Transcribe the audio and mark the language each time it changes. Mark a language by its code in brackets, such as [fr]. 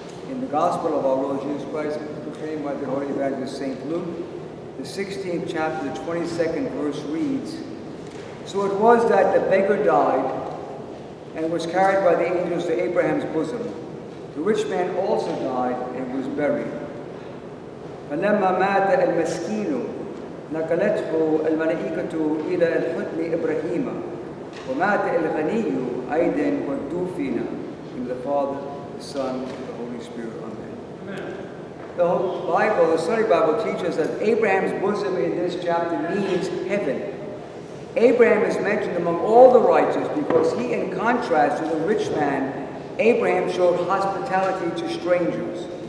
[en] In the Gospel of our Lord Jesus Christ, proclaimed by the Holy Evangelist St. Luke, the 16th chapter, the 22nd verse reads, So it was that the beggar died and was carried by the angels to Abraham's bosom. The rich man also died and was buried. [ar] فلما مات المسكين نقلته الملائكة إلى الحضن إبراهيم ومات الغني أيضا ودفن. [en] In the Father, the Son, and the Holy Spirit. Amen. The whole Bible, the study Bible, teaches that Abraham's bosom in this chapter means heaven. Abraham is mentioned among all the righteous because he, in contrast to the rich man, Abraham showed hospitality to strangers.